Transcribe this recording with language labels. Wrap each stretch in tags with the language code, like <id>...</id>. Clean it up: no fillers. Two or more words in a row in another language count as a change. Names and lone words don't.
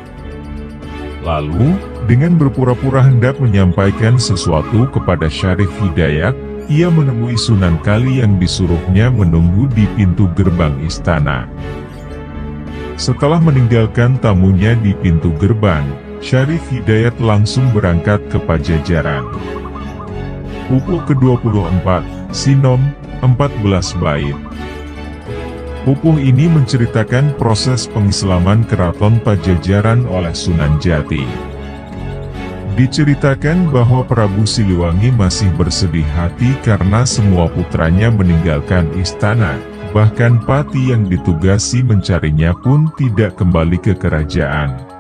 <id>Lalu, dengan berpura-pura hendak menyampaikan sesuatu kepada Syarif Hidayat, ia menemui Sunan Kali yang disuruhnya menunggu di pintu gerbang istana. Setelah meninggalkan tamunya di pintu gerbang, Syarif Hidayat langsung berangkat ke Pajajaran. Pupuh ke-24, Sinom, 14 bait. Pupuh ini menceritakan proses pengislaman Keraton Pajajaran oleh Sunan Jati. Diceritakan bahwa Prabu Siliwangi masih bersedih hati karena semua putranya meninggalkan istana, bahkan pati yang ditugasi mencarinya pun tidak kembali ke kerajaan.</id>